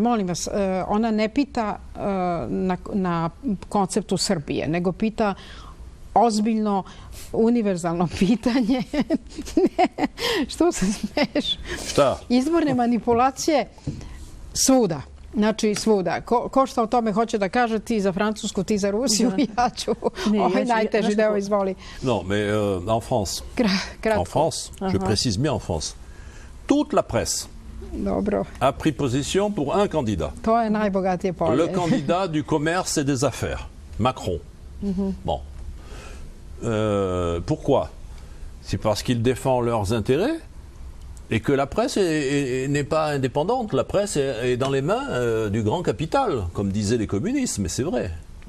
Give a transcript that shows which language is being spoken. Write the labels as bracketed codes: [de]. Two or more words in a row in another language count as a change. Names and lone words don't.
[sr] Molim vas, ona ne pita na konceptu Srbije, nego pita ozbiljno, univerzalno pitanje. Što se smeš? Šta? Izborne manipulacije svuda. Znači svuda. Ko što o tome hoće da kaže, ti za Francusku, ti za Rusiju, ja ću ovaj najteži deo izvoli. [fr] Non, mais en France. En France, je précise bien en France. Toute la presse a pris position pour un candidat. [sr] To je najbogatije polje. [fr] Le candidat du commerce et des affaires, Macron. Bon. Pourquoi? C'est parce qu'il défend leurs intérêts et que la presse n'est pas indépendante. La presse est dans les mains du grand capital, comme disaient les communistes, mais c'est vrai.